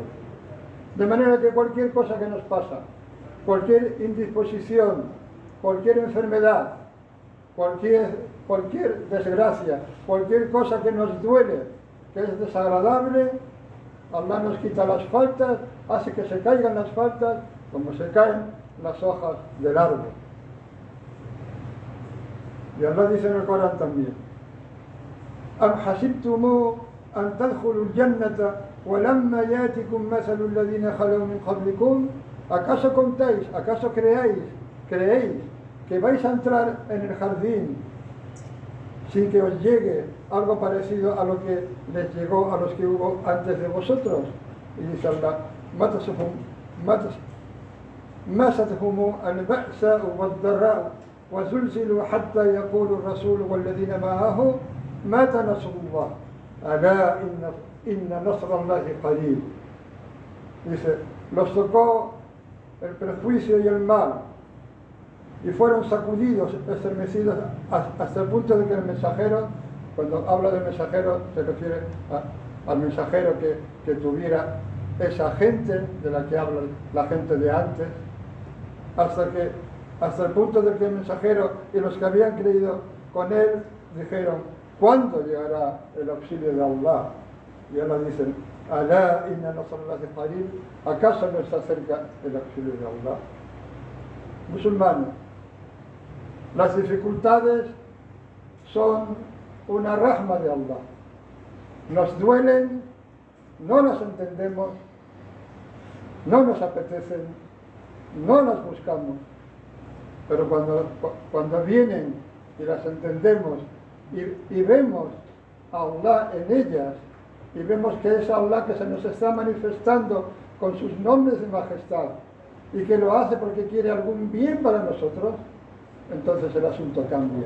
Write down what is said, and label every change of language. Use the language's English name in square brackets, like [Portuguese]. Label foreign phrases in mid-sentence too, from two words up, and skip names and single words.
[Spanish] De manera que cualquier cosa que nos pasa, cualquier indisposición, cualquier enfermedad, cualquier desgracia, cualquier cosa que nos duele, que es desagradable, Allah nos quita las faltas, hace que se caigan las faltas como se caen las hojas del árbol. Y Allah dice en el Corán también: [Arabic] أم حسبتم أن تدخلوا الجنة ولما يأتكم مثل الذين خلوا من قبلكم. [Spanish] ¿Acaso contáis, acaso creéis que vais a entrar en el jardín sin que os llegue algo parecido a lo que les llegó a los que hubo antes de vosotros? Y dice Allah: [Arabic] مستهم البأساء والضراء وزلزلوا حتى يقول الرسول والذين معه متى نصر الله ألا إن نصر الله قريب. [Spanish] Dice: los tocó el perjuicio y el mal y fueron sacudidos, estremecidos, hasta el punto de que el mensajero, cuando habla de mensajero, se refiere al mensajero que tuviera esa gente de la que habla la gente de antes, hasta el punto de que el mensajero y los que habían creído con él dijeron: ¿cuándo llegará el auxilio de Allah? Y Allah dice: [Arabic] ألا إن نصر الله قريب. [Spanish] ¿Acaso no está cerca el auxilio de Allah? Musulmanes, las dificultades son una rahma de Allah. Nos duelen, no las entendemos, no nos apetecen, no las buscamos, pero cuando vienen y las entendemos y vemos a Allah en ellas, y vemos que es Allah que se nos está manifestando con sus nombres de majestad y que lo hace porque quiere algún bien para nosotros, entonces el asunto cambia.